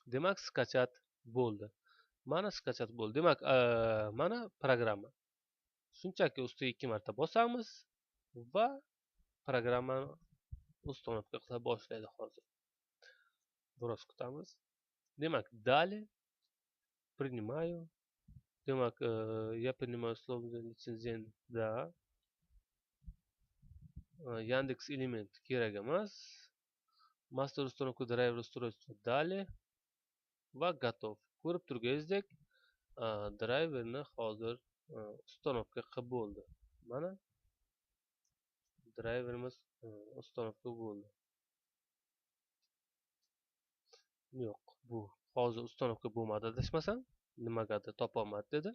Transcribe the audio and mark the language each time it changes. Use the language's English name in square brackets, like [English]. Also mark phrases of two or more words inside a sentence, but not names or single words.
[Uzbek] Demak, skachat bo'ldi. Mana skachat bo'ldi. Demak, mana programma. Shunchaki ustiga 2 marta bosamiz va programmani установка qila boshlaydi hozir. Biroz kutamiz. Demak, [Russian] далее принимаю. [Uzbek] Demak, [Russian] я принимаю условия лицензияni [Uzbek] da. Yandex element kerak emas. [Russian] Master установка driver устройства далее va готов. [Uzbek] Ko'rib turganingizdek, driverni hozir установка qilib bo'ldi. Mana driverimiz установка bo'ldi. Yo'q, bu hozir установка bo'lmadi adashmasam, nimagadir topolmadi dedi.